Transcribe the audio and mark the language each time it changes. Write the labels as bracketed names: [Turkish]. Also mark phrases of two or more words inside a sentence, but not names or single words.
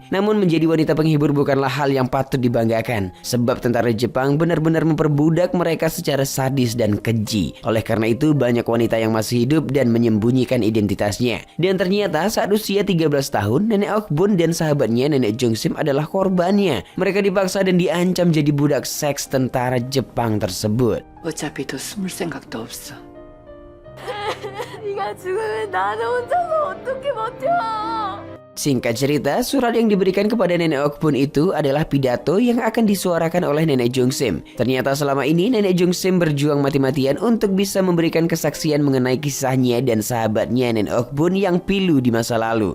[Indonesian] Namun menjadi wanita penghibur bukanlah hal yang patut dibanggakan sebab tentara Jepang benar-benar memperbudak mereka secara sadis dan keji. Oleh karena itu banyak wanita yang masih hidup dan menyembunyikan identitasnya. Dan ternyata saat usia 13 tahun, Nenek Okbun dan sahabatnya Nenek Jungsim adalah korbannya. Mereka dipaksa dan diancam jadi budak seks tentara Jepang tersebut. [Korean] 어차피 더 숨을 생각도 없어. 네가 죽으면 나는 혼자서 어떻게 버텨? [Indonesian] Singkat cerita, surat yang diberikan kepada Nenek Okbun itu adalah pidato yang akan disuarakan oleh Nenek Jungsim. Ternyata selama ini Nenek Jungsim berjuang mati-matian untuk bisa memberikan kesaksian mengenai kisahnya dan sahabatnya Nenek Okbun yang pilu di masa lalu.